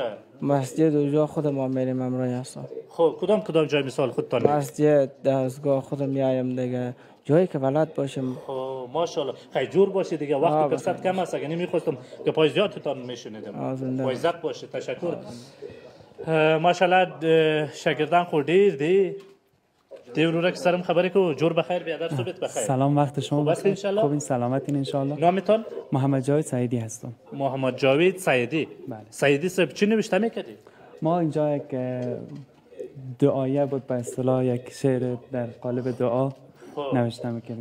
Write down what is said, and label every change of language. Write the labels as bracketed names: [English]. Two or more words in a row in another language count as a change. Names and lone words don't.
[Persian] مسجد و جا خود ما میریم امرای اصلا. خب کدام جای مثال خودتان؟ مسجد، دستگاه خود میایم دیگه، جایی که بلد باشیم. خب ماشاءالله خیلی جور باشه دیگه. وقتی فرصت کم است، اگه نمیخواستم که پای زیادتان میشنیدم. پای زیاد باشه. تشکر. [Pashto] ماشاءالله شاگردان خو ډیر دي دې ورورک سره هم خبرې کوو. [Persian] جور بخیر، بیادر صبحت بخیر. سلام، وقت شما خوب هستین انشالله؟ خوبین، سلامتین انشالله. نامتان؟ محمد جاوید سعیدی هستم. محمد جاوید سعیدی. بله. سعیدی صاحب چی نوشته میکردی؟ ما اینجا یک دعایه بود، به اصطلاح یک شعر در قالب دعا نوشته میکردیم.